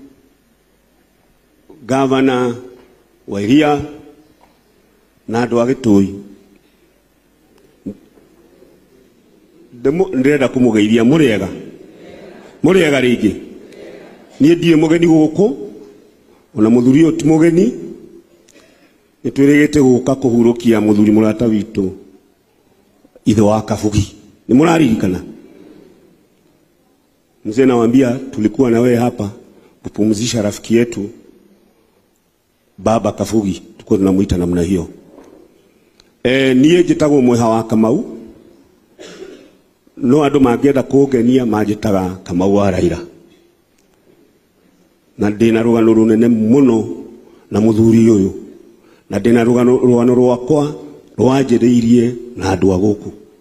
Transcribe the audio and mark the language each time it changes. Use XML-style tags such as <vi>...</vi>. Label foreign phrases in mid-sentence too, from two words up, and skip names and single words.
<ki>Governor Wairia na andu a Gitui, ndirenda kumugeithia muriega ringi nie ndie mugeni guku ona muthuri uti mugeni nitwirigite guka kuhurukia muthuri murata witu ithe wa Kabugi.</ki> <sw>Ni muraririkana mzee, nawaambia tulikuwa na wewe hapa kupumzisha rafiki yetu baba Kabugi, tuko tunamuita namna hiyo.</sw> <ki>Nie njitagwo mweha wa Kamau, no andu mangienda kungenia manjitaga Kamau wa Raila, na ndina rugano runene muno na muthuri uyu, na ndina rugano rwakwa rwanjiriirie na andu a guku.</ki>